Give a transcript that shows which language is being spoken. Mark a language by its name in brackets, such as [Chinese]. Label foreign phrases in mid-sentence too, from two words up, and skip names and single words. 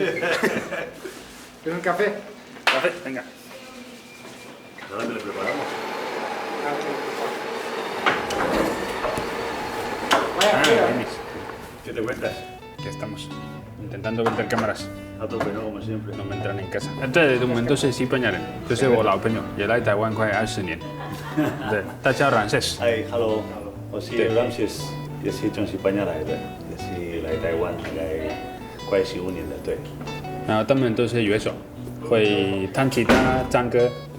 [Spanish] ¿Quieres un café? Café, venga. ¿Dónde le preparamos? Denis, ¿Qué te cuentas? que estamos intentando vender cámaras. A tope, ¿no? Como siempre. No me entran en casa. [Chinese] 对，我们都是西班牙人，就是我老朋友，也来台湾快20年。对，大家Ramses。哎，hello，我是 Ramses，也是从西班牙来的，也是来台湾大概快15年了，对。然后他们都是乐手，会弹吉他、唱歌，对。